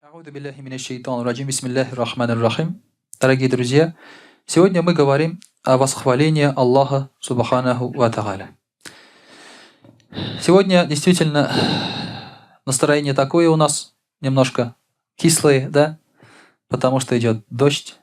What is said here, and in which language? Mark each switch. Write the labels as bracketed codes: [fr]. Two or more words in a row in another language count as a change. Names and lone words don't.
[ar] أعوذ بالله من الشيطان الرجيم. بسم الله الرحمن الرحيم. [ru] Дорогие друзья, сегодня мы говорим о восхвалении Аллаха [ar] سبحانه وتعالى. [ru] Сегодня действительно настроение такое у нас, немножко кислое, да? Потому что идет дождь.